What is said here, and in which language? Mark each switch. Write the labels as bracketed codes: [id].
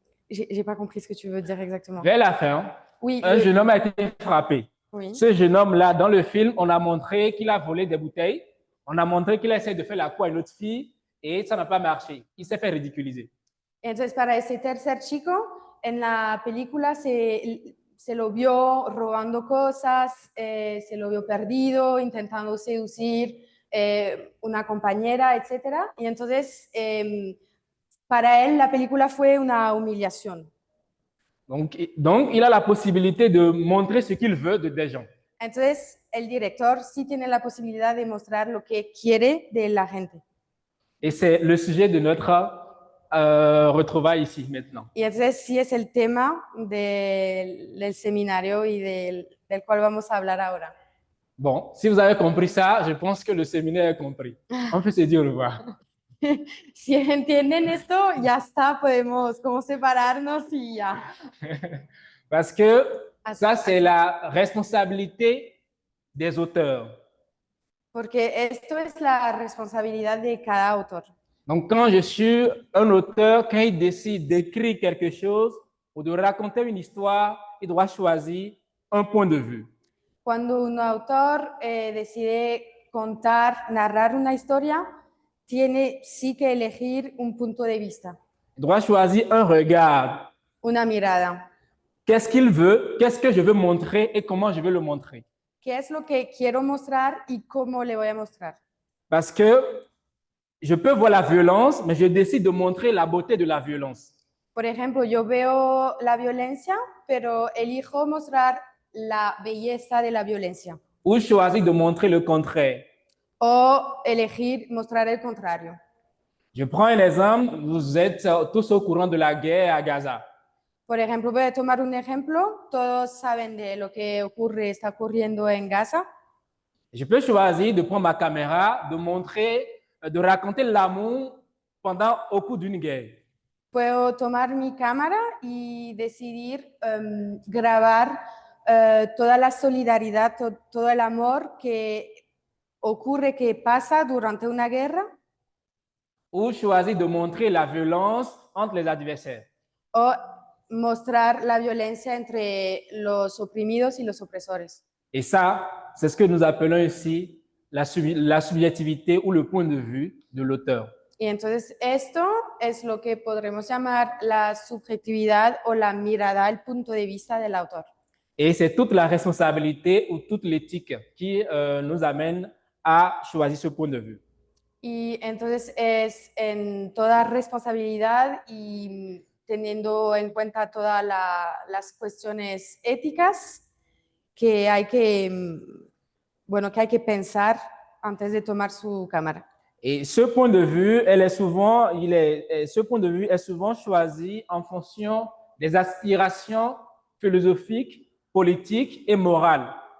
[fr] J'ai pas compris ce que tu veux dire exactement. Vers la fin, Oui, un jeune homme a été frappé. oui. Ce jeune homme-là, dans le film, on a montré qu'il a volé des bouteilles. On a montré qu'il a essayé de faire la cour à une autre fille et ça n'a pas marché. Il s'est fait ridiculiser. [es] Entonces, para ese tercer chico, en la película se lo vio robando cosas, se lo vio perdido, intentando seducir una compañera, etc. Y entonces, para él, la película fue una humillación. [fr] Donc, il a la possibilité de montrer ce qu'il veut de des gens. [es] Entonces, el director sí tiene la posibilidad de mostrar lo que quiere de la gente. [fr] Et c'est le sujet de notre retrouvaille ici maintenant. [es] Y entonces sí es el tema del seminario y del cual vamos a hablar ahora. [fr] Bon, si vous avez compris ça, je pense que le séminaire est compris. On peut se dire au revoir. [es] Si entienden esto, ya está, podemos como separarnos y ya. [fr] Parce que ça, c'est la responsabilité des auteurs. [es] Porque esto es la responsabilidad de cada autor. [fr] Donc, quand je suis un auteur, quand il décide d'écrire quelque chose ou de raconter une histoire, il doit choisir un point de vue. [es] Cuando un autor decide contar, narrar una historia, tiene sí que elegir un punto de vista, [fr] Il doit choisir un regard. [es] una mirada. [fr] Qu'est-ce qu'il veut, qu'est-ce que je veux montrer et comment je veux le montrer. [es] ¿Qué es lo que quiero mostrar y cómo le voy a mostrar? [fr] Parce que je peux voir la violence, mais je décide de montrer la beauté de la violence. [es] Por ejemplo, yo veo la violencia, pero elijo mostrar la belleza de la violencia. [fr] Ou choisir de montrer le contraire. [es] O elegir mostrar el contrario. [fr] Je prends un exemple, vous êtes tous au courant de la guerre à Gaza. [es] Por ejemplo, voy a tomar un ejemplo. Todos saben de lo que está ocurriendo en Gaza. [fr] Je peux choisir de prendre ma caméra, de montrer, de raconter l'amour au cours d'une guerre. [es] Puedo tomar mi cámara y decidir grabar toda la solidaridad, todo el amor que ocurre, que pasa durante una guerra. [fr] Ou choisir de montrer la violence entre les adversaires. [es] O mostrar la violencia entre los oprimidos y los opresores. [fr] Et ça, c'est ce que nous appelons ici la subjectivité ou le point de vue de l'auteur. [es] Y entonces esto es lo que podremos llamar la subjetividad o la mirada, el punto de vista del autor. [fr] Et c'est toute la responsabilité ou toute l'éthique qui nous amène à choisir ce point de vue. [es] Y entonces es en toda responsabilidad y teniendo en cuenta todas las cuestiones éticas que hay que, bueno, que hay que pensar antes de tomar su cámara. [fr] Et ce point de vue, ce point de vue est souvent choisi en fonction des aspirations philosophiques, politiques et morales.